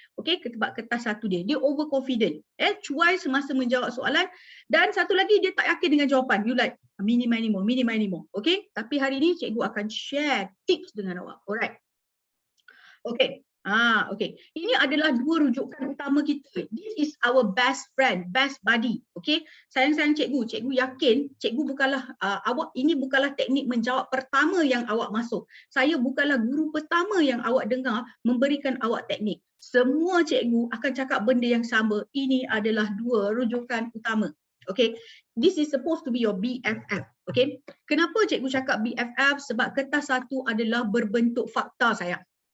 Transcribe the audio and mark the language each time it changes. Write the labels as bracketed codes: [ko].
[ms] Okey, sebab kertas satu dia overconfident. Cuai semasa menjawab soalan dan satu lagi dia tak yakin dengan jawapan. [en] You like mini mini more. [ms] Okey, tapi hari ni cikgu akan share tips dengan awak. Alright. Okey. Okey. Ini adalah dua rujukan utama kita. [en] This is our best friend, best buddy. [ms] Okey. Sayang-sayang cikgu, cikgu yakin cikgu bukanlah awak ini bukanlah teknik menjawab pertama yang awak masuk. Saya bukanlah guru pertama yang awak dengar memberikan awak teknik. Semua cikgu akan cakap benda yang sama. Ini adalah dua rujukan utama. Okey. [en] This is supposed to be your BFF. [ms] Okey. Kenapa cikgu cakap BFF? Sebab kertas satu adalah berbentuk fakta sayang.